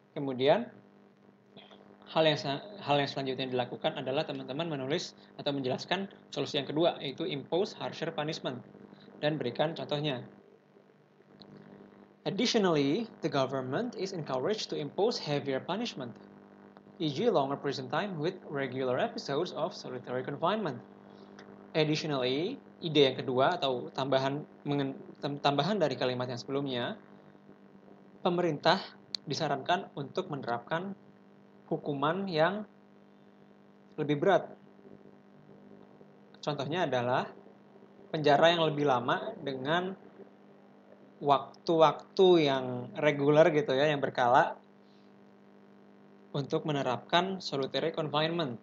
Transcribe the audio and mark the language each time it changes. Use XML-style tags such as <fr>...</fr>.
<id>Kemudian hal yang selanjutnya dilakukan adalah teman-teman menulis atau menjelaskan solusi yang kedua, yaitu impose harsher punishment, dan berikan contohnya.</id> <en>Additionally, the government is encouraged to impose heavier punishment, e.g. longer prison time with regular episodes of solitary confinement.</en> <id>Additionally, ide yang kedua atau tambahan dari kalimat yang sebelumnya, pemerintah disarankan untuk menerapkan hukuman yang lebih berat. Contohnya adalah penjara yang lebih lama dengan waktu-waktu yang reguler gitu ya, yang berkala, untuk menerapkan solitary confinement.</id>